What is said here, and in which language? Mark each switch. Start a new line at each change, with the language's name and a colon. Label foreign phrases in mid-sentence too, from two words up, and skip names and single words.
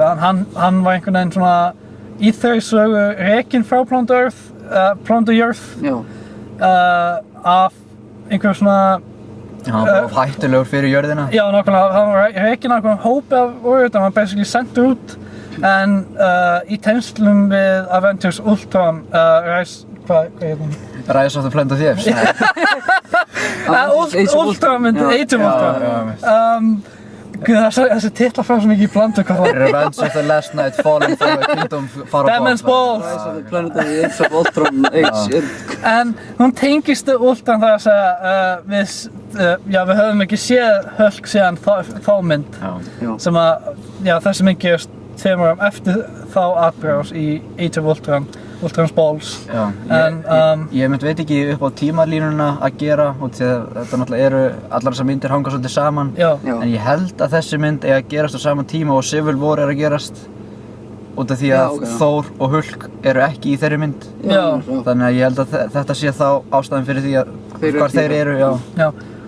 Icelandic: Hann var einhvern veginn svona í þeirri sögu rekinn frá Planet Earth af einhverjum svona hann var hættulegur fyrir jörðina. Já, nákvæmlega, hann var rekinn af einhverjum hópi af orðutum, hann var basically sendur út en í tengslum við Avengers Ultron hvað heitir hún? Rise of the Planet of the Apes. Ultron myndi, Age of Ultron. Þessi titlar fara svo mikið í blandu hvað það. Revenge of the Last Night, Fallen from the Kingdom Far Above. Demon's Balls. Rise of the Planet of the Apes of Ultron Age. En hún tengist Ultron þar að segja við höfum ekki séð Hulk síðan þá mynd sem að þessi mynd gerist 2 árum eftir þá atburðarás í Age of Ultron. Ultron's Balls. Ég veit ekki upp á tímalínuna að gera og þetta náttúrulega eru allar þessar myndir hanga svolítið saman en ég held að þessi mynd eigi að gerast á sama tíma og Civil War er að gerast út af því að Thor og Hulk eru ekki í þeirri mynd þannig að ég held að þetta sé þá ástæðan fyrir því að hvar þeir eru